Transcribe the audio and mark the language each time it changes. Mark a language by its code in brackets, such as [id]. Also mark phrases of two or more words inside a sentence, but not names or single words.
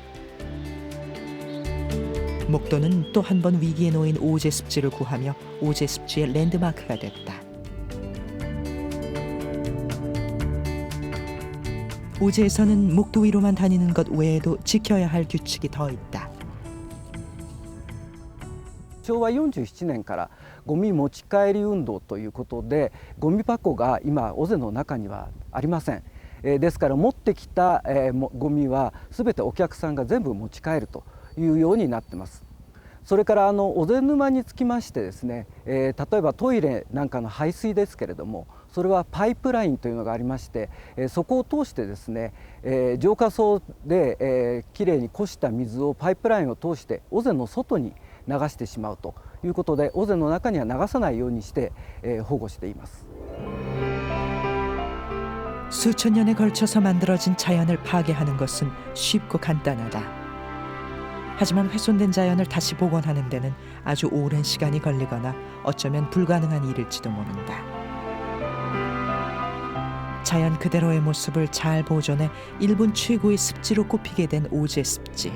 [ko] 목도는 또 한 번 위기에 놓인 오제 습지를 구하며 오제 습지의 랜드마크가 됐다. 오제에서는 목도 위로만 다니는 것 외에도 지켜야 할 규칙이 더 있다. [ja] 昭和47年からゴミ持ち帰り運動ということでゴミ箱が今尾瀬の中にはありません。ですから持ってきたゴミは全てお客さんが全部持ち帰るというようになってます。それから尾瀬沼につきましてですね、例えばトイレなんかの排水ですけれどもそれはパイプラインというのがありまして、そこを通してですね、浄化槽できれいにこした水をパイプラインを通して尾瀬の外に流してしまうということで尾瀬の中には流さないようにして、保護しています。 [ko] 수천 년에 걸쳐서 만들어진 자연을 파괴하는 것은 쉽고 간단하다. 하지만 훼손된 자연을 다시 복원하는 데는 아주 오랜 시간이 걸리거나 어쩌면 불가능한 일일지도 모른다. 자연 그대로의 모습을 잘 보존해 일본 최고의 습지로 꼽히게 된 오제 습지.